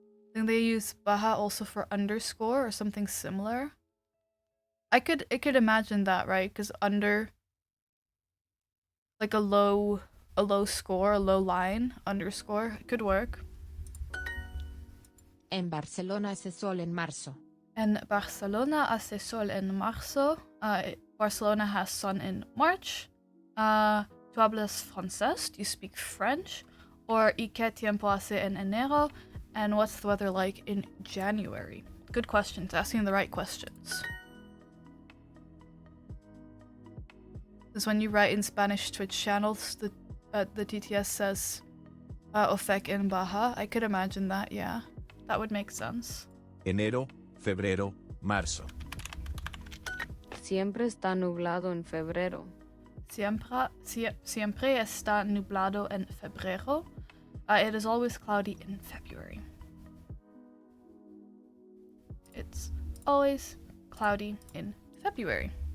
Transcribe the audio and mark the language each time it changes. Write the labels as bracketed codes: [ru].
[en] I think they use baja also for underscore or something similar. I could imagine that, right? Because under, like a low score, a low line, underscore, could work. [es] En Barcelona hace sol en marzo. En Barcelona hace sol en marzo. [en] Barcelona has sun in March. [es] ¿Tú hablas francés? [en] Do you speak French? [es] Or ¿y qué tiempo hace en enero? [en] And what's the weather like in January? Good questions, asking the right questions. Because when you write in Spanish Twitch channels, the TTS says Ofec in Baja. I could imagine that, yeah. That would make sense. [es] Enero, febrero, marzo. Siempre está nublado en febrero. Siempre está nublado en febrero. [en] It is always cloudy in February. It's always cloudy in February.